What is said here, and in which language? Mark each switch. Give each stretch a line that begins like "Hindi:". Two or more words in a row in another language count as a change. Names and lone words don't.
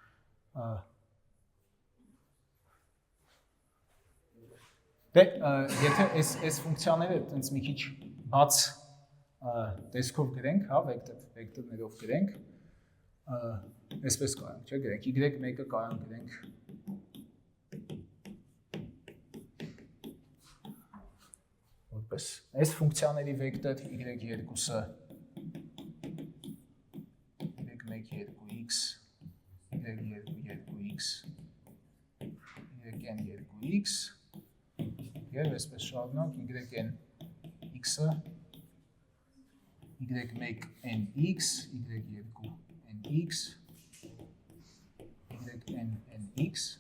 Armenian: Դե, եթե այս ֆունկցիաները տենց մի քիչ բաց տեսքով գրենք, հա, վեկտորներով գրենք, այսպես կարանք, չէ, գրենք, y1-ը կարանք գրենք որպես այս ֆունկցիաների վեկտոր y2-ը y1-2x, y2-2x, yn2x և այսպես շարունակ yn(x)-ը y1nx, y2nx, ynx